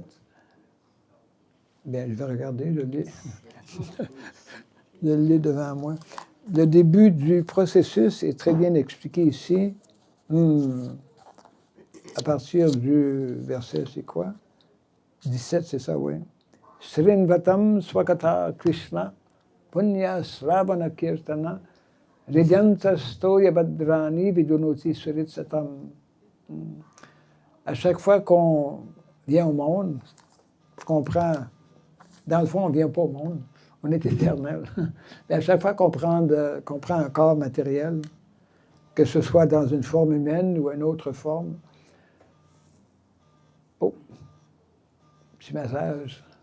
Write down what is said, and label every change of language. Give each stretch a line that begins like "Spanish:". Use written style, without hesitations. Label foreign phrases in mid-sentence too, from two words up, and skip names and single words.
French: Bien, je vais regarder, je l'ai. Je l'ai devant moi. Le début du processus est très bien expliqué ici. À partir du verset, c'est quoi? 17, c'est ça, oui.
Sanskrit: Srinvatam Swakata Krishna Punya Sravana Kirtana Ridyanta Stoya Badrani Vidunoti Suritsatam.
French: À chaque fois qu'on vient au monde, qu'on prend, dans le fond, on ne vient pas au monde, on est éternel. Mais à chaque fois qu'on prend un corps matériel, que ce soit dans une forme humaine ou une autre forme, petit message.